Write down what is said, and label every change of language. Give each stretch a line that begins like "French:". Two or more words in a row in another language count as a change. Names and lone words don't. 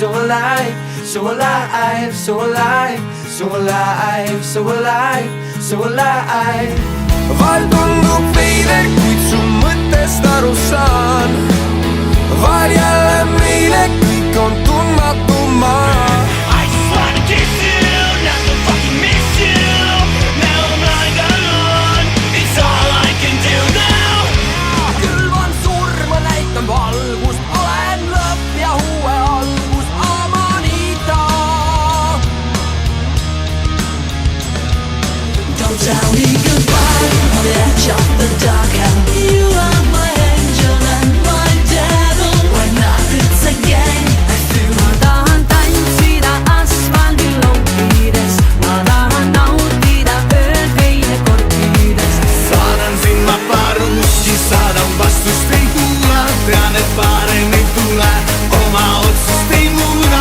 English: alive, so alive, so alive, so alive, so alive, so alive.
Estonian: Vahel tundub veider, kuid su mõttest aru saan. Vahel jälle meile kõik on tundmatu maa.
English: I just wanna kiss you, not to fucking miss you. Now I'm lying alone, it's all I can do now.
Estonian: Külvan surma, näitan valgust, olen lõpp ja uue algus, Amanita.
English: Don't tell me goodbye on the edge of the dark hell. You are my angel and my devil. When nothing's again, I feel
Estonian: ma tahan tantsida asfaldil laupides. Ma tahan nautida ööd veine korkides. Saadan sind ma parusti, saadan vastust ei kuula. Tean, et parem ei tule, oma otsust ei muuda.